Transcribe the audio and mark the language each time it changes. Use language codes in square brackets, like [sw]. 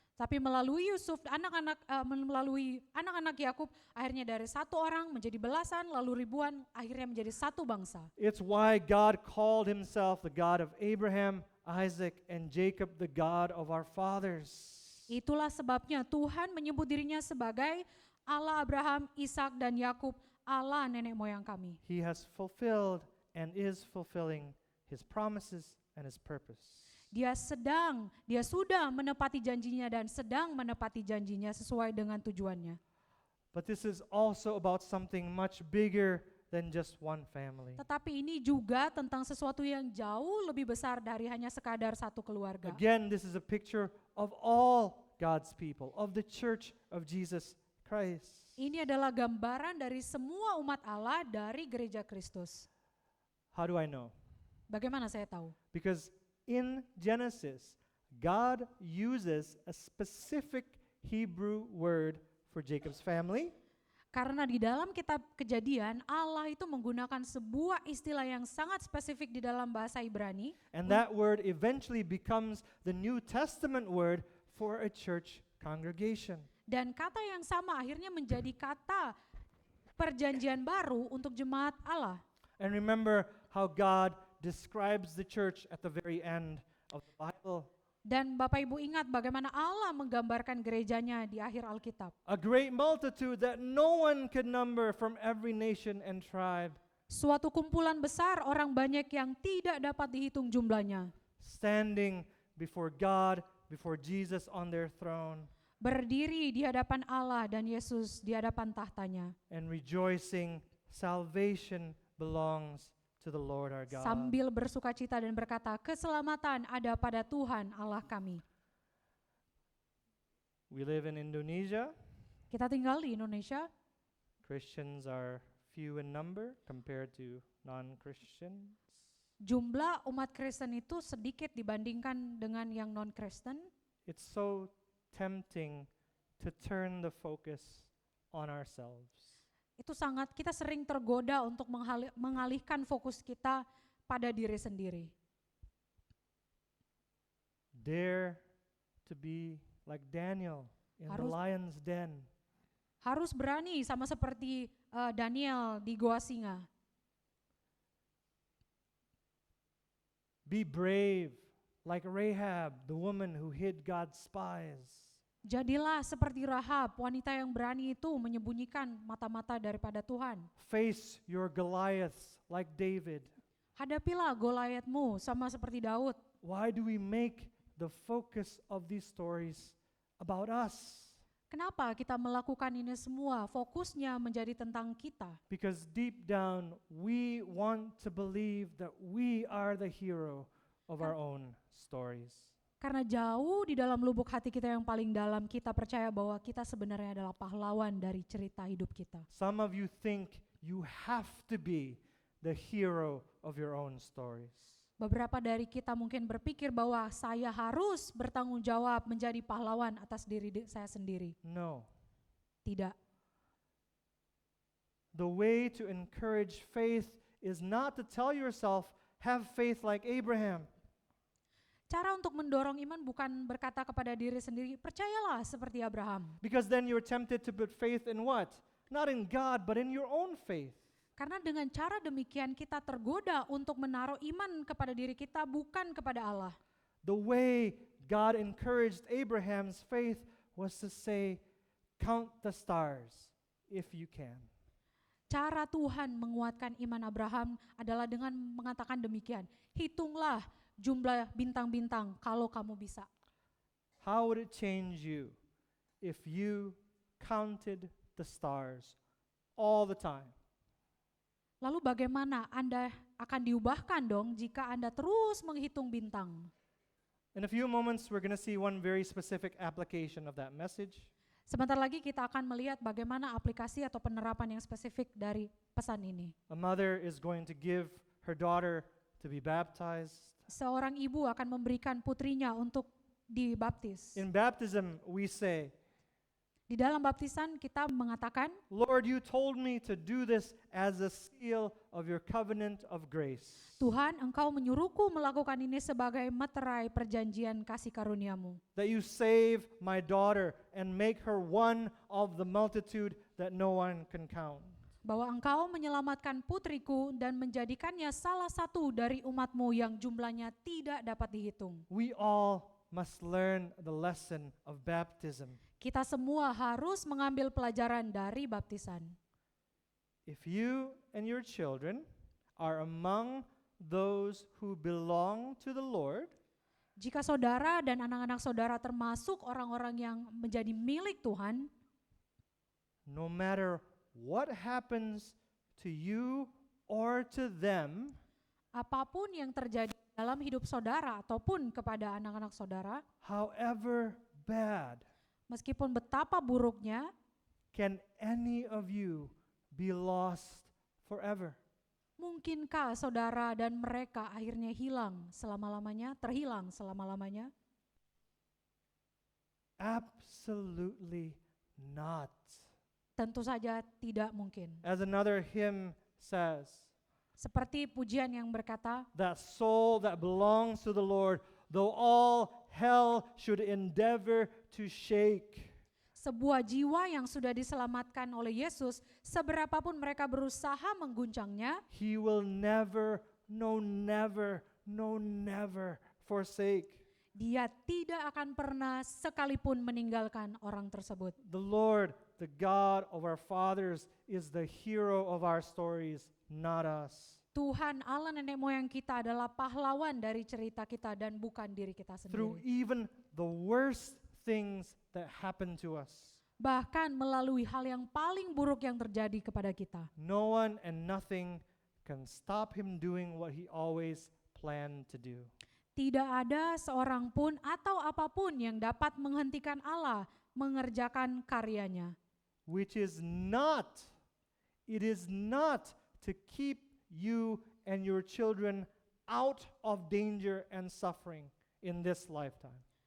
[id] Tapi melalui Yusuf, melalui anak-anak Yakub, akhirnya dari 1 orang menjadi belasan, lalu ribuan, akhirnya menjadi 1 bangsa. [en] It's why God called himself the God of Abraham, Isaac, and Jacob, the God of our fathers. [id] Itulah sebabnya Tuhan menyebut dirinya sebagai Allah Abraham, Ishak, dan Yakub, Allah nenek moyang kami. [en] He has fulfilled and is fulfilling his promises and his purpose. [id] Dia sudah menepati janjinya dan sedang menepati janjinya sesuai dengan tujuannya. [en] But this is also about something much bigger than just one family. [id] Tetapi ini juga tentang sesuatu yang jauh lebih besar dari hanya sekadar satu keluarga. [en] Again, this is a picture of all God's people, of the church of Jesus Christ. [id] Ini adalah gambaran dari semua umat Allah dari gereja Kristus. [en] How do I know? [id] Bagaimana saya tahu? [en] Because in Genesis, God uses a specific Hebrew word for Jacob's family. [id] Karena di dalam kitab Kejadian, Allah itu menggunakan sebuah istilah yang sangat spesifik di dalam bahasa Ibrani. [en] And that word eventually becomes the New Testament word for a church congregation. [id] Dan kata yang sama akhirnya menjadi kata perjanjian baru untuk jemaat Allah. [en] And remember how God describes the church at the very end of the Bible. [id] Dan Bapak Ibu ingat bagaimana Allah menggambarkan gerejanya di akhir Alkitab. [en] A great multitude that no one could number from every nation and tribe [id] Suatu kumpulan besar orang banyak yang tidak dapat dihitung jumlahnya. [en] standing before God, before Jesus on their throne, [id] Berdiri di hadapan Allah dan Yesus di hadapan tahtanya. [en] and rejoicing salvation belongs to the Lord our God. [id] Sambil bersukacita dan berkata, keselamatan ada pada Tuhan Allah kami. [en] We live in Indonesia. [id] Kita tinggal di Indonesia, [en] Christians are few in number compared to non-Christians. [id] jumlah umat Kristen itu sedikit dibandingkan dengan yang non-Kristen. [en] It's so tempting to turn the focus on ourselves. [id] Itu kita sering tergoda untuk mengalihkan fokus kita pada diri sendiri. [en] Dare to be like Daniel in the [id] Harus- [en] lion's den. [id] Harus berani sama seperti Daniel di Goa Singa. [en] Be brave like Rahab, the woman who hid God's spies. [id] Jadilah seperti Rahab, wanita yang berani itu menyembunyikan mata-mata daripada Tuhan. [en] Face your Goliaths like David. [id] Hadapilah Goliatmu sama seperti Daud. [en] Why do we make the focus of these stories about us? [id] Kenapa kita melakukan ini semua? Fokusnya menjadi tentang kita. [en] Because deep down, we want to believe that we are the hero of our own stories. [id] Karena jauh di dalam lubuk hati kita yang paling dalam, kita percaya bahwa kita sebenarnya adalah pahlawan dari cerita hidup kita. [en] Some of you think you have to be the hero of your own stories. [id] Beberapa dari kita mungkin berpikir bahwa saya harus bertanggung jawab menjadi pahlawan atas diri saya sendiri. [en] No. [id] Tidak. [en] The way to encourage faith is not to tell yourself, have faith like Abraham. [id] Cara untuk mendorong iman bukan berkata kepada diri sendiri, percayalah seperti Abraham. [en] Because then you're tempted to put faith in what? Not in God, but in your own faith. [id] Karena dengan cara demikian kita tergoda untuk menaruh iman kepada diri kita bukan kepada Allah. [en] The way God encouraged Abraham's faith was to say, count the stars if you can. [id] Cara Tuhan menguatkan iman Abraham adalah dengan mengatakan demikian, hitunglah jumlah bintang-bintang kalau kamu bisa. [en] How would it change you if you counted the stars all the time? [id] Lalu bagaimana Anda akan diubahkan dong jika Anda terus menghitung bintang? [en] In a few moments, we're going to see one very specific application of that message. [id] Sebentar lagi kita akan melihat bagaimana aplikasi atau penerapan yang spesifik dari pesan ini. [en] A mother is going to give her daughter to be baptized. [id] Seorang ibu akan memberikan putrinya untuk dibaptis. [en] In baptism, we say, [id] Di dalam baptisan kita mengatakan, [en] Lord, you told me to do this as a seal of your covenant of grace. [id] Tuhan, Engkau menyuruhku melakukan ini sebagai meterai perjanjian kasih karuniamu. [en] That you save my daughter and make her one of the multitude that no one can count. [id] Bahwa Engkau menyelamatkan putriku dan menjadikannya salah satu dari umatmu yang jumlahnya tidak dapat dihitung. [en] We all must learn the lesson of baptism. [id] Kita semua harus mengambil pelajaran dari baptisan. [en] If you and your children are among those who belong to the Lord, [id] Jika saudara dan anak-anak saudara termasuk orang-orang yang menjadi milik Tuhan, [en] no matter what happens to you or to them, [id] apapun yang terjadi dalam hidup saudara ataupun kepada anak-anak saudara, [en] however bad, [id] meskipun betapa buruknya, [en] can any of you be lost forever? [id] mungkinkah saudara dan mereka akhirnya hilang selama-lamanya, terhilang selama-lamanya? [en] Absolutely not. [id] Tentu saja tidak mungkin. [en] As another hymn says, [id] Seperti pujian yang berkata, [en] that soul that belongs to the Lord, though all hell should endeavor to shake, [id] sebuah jiwa yang sudah diselamatkan oleh Yesus, seberapapun mereka berusaha mengguncangnya, [en] he will never, no never, no never forsake. [id] Dia tidak akan pernah sekalipun meninggalkan orang tersebut. [en] The Lord, the God of our fathers, is the hero of our stories, not us. [id] Tuhan Allah nenek moyang kita adalah pahlawan dari cerita kita dan bukan diri kita [en] Through [id] sendiri. [en] even the worst things that happen to us, [id] Bahkan melalui hal yang paling buruk yang terjadi kepada kita. [en] no one and nothing can stop him doing what he always planned to do. [id] Tidak ada seorang pun atau apapun yang dapat menghentikan Allah mengerjakan karyanya. [en] Which is not, it is not to keep you and your children out of danger and suffering in this lifetime.